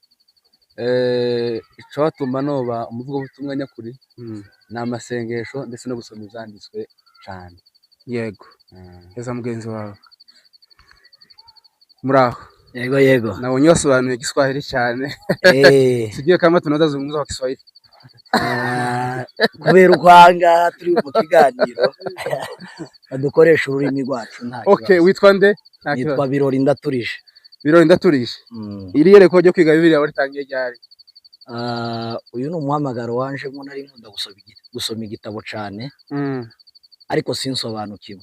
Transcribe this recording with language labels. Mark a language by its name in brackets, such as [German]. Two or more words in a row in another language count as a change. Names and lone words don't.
[Rundi] Ico watuma noba umuvugabutumwa nyakuri ni amasengesho ndetse no gusoma ivyanditswe cyane. Yego. Heza mugenzi wawe. Muraho. Yego. Nabonye wasobanuye Kiswahili cyane. [Swahili] Sijui kama tunaweza zungumza kwa Kiswahili. [Rundi] Kubera ukwanga turi mu kiganiro dukoresha ururimi rwacu nta kibazo. Okay, witwa nde? Nitwa Birori Ndaturije. Birori Ndaturije. Iri yereko ryo kwiga Bibiliya waritangiye ryari? Uyu ni umuhamagaro wanje ngo nari nkunda gusoma igitabo cyane, ariko sinsobanukirwe.